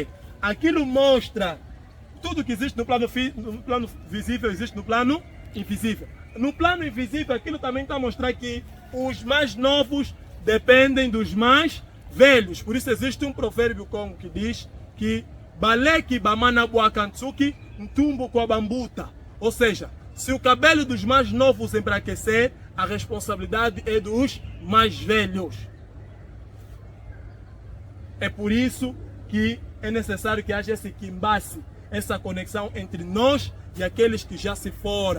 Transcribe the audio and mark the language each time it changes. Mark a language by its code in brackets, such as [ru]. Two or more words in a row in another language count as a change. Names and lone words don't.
[pt] Aquilo mostra tudo que existe no plano visível, existe no plano invisível. No plano invisível, aquilo também está a mostrar que os mais novos dependem dos mais velhos. Por isso existe um provérbio congo que diz que [kg] baleki bamana buakantsuki ntumbo kwa bambuta. [pt] Ou seja, se o cabelo dos mais novos embranquecer, a responsabilidade é dos mais velhos. É por isso que é necessário que haja esse Kimbasi, essa conexão entre nós e aqueles que já se foram.